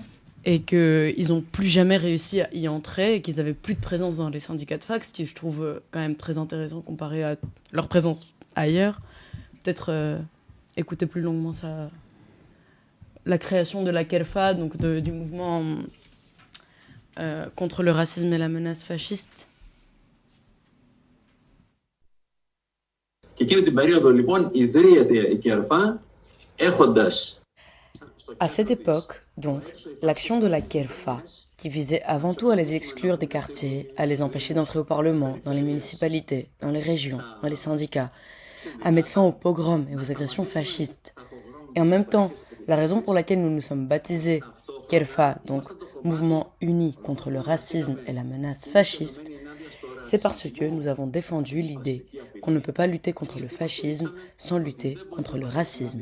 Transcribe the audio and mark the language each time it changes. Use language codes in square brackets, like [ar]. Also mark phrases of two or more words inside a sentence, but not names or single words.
[fr] Et qu'ils n'ont plus jamais réussi à y entrer et qu'ils n'avaient plus de présence dans les syndicats de fac, ce qui je trouve quand même très intéressant comparé à leur présence ailleurs. Peut-être écouter plus longuement ça. La création de la Kelfa, donc du mouvement contre le racisme et la menace fasciste. [el] Και εκείνη την περίοδο λοιπόν ιδρύεται η Κερφά έχοντας [fr] À cette époque, donc, l'action de la Kerfa, qui visait avant tout à les exclure des quartiers, à les empêcher d'entrer au Parlement, dans les municipalités, dans les régions, dans les syndicats, à mettre fin aux pogroms et aux agressions fascistes. Et en même temps, la raison pour laquelle nous nous sommes baptisés Kerfa, donc Mouvement uni contre le racisme et la menace fasciste, c'est parce que nous avons défendu l'idée qu'on ne peut pas lutter contre le fascisme sans lutter contre le racisme.